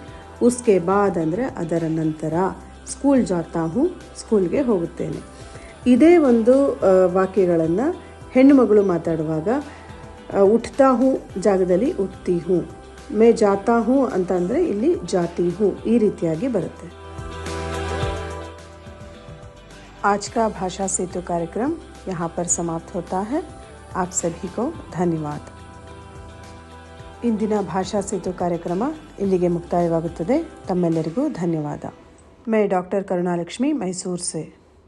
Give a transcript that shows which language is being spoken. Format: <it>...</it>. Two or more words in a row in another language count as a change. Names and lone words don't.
<hi>उसके बाद</hi> <kn>ಅಂದರೆ ಅದರ ನಂತರ,</kn> <hi>स्कूल जाता हूँ</hi> <kn>ಸ್ಕೂಲ್ಗೆ ಹೋಗುತ್ತೇನೆ. ಇದೇ ಒಂದು ವಾಕ್ಯಗಳನ್ನು ಹೆಣ್ಣು ಮಗಳು ಮಾತಾಡುವಾಗ</kn> <hi>उठता हूँ</hi> <kn>ಜಾಗದಲ್ಲಿ</kn> <hi>उठती हूँ, मैं जाता हूँ</hi> <kn>ಅಂತಂದರೆ ಇಲ್ಲಿ</kn> <hi>जाती हूँ,</hi> <kn>ಈ ರೀತಿಯಾಗಿ ಬರುತ್ತೆ.</kn> <hi>आज का भाषा सेतु कार्यक्रम यहाँ पर समाप्त होता है. आप सभी को धन्यवाद.</hi> <kn>ಇಂದಿನ ಭಾಷಾ ಸೇತು ಕಾರ್ಯಕ್ರಮ ಇಲ್ಲಿಗೆ ಮುಕ್ತಾಯವಾಗುತ್ತದೆ. ತಮ್ಮೆಲ್ಲರಿಗೂ ಧನ್ಯವಾದ.</kn> <hi>मैं डॉक्टर करुणा लक्ष्मी मैसूर से.</hi>